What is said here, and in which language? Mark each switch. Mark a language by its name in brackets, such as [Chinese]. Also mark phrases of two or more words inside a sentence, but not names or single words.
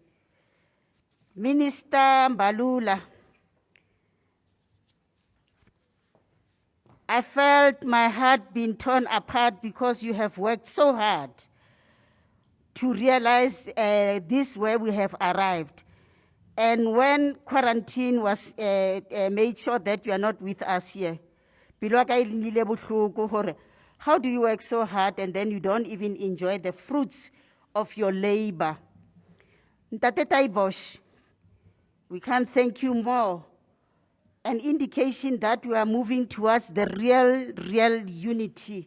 [English] Minister Mbalula, I felt my heart being torn apart because you have worked so hard to realize this where we have arrived. And when quarantine was made sure that you are not with us here, [Southern Sotho] pelo ya ka e nnile bohloko hore [English] how do you work so hard and then you don't even enjoy the fruits of your labor? Ntate Taibosh, we can't thank you more. An indication that we are moving towards the real unity.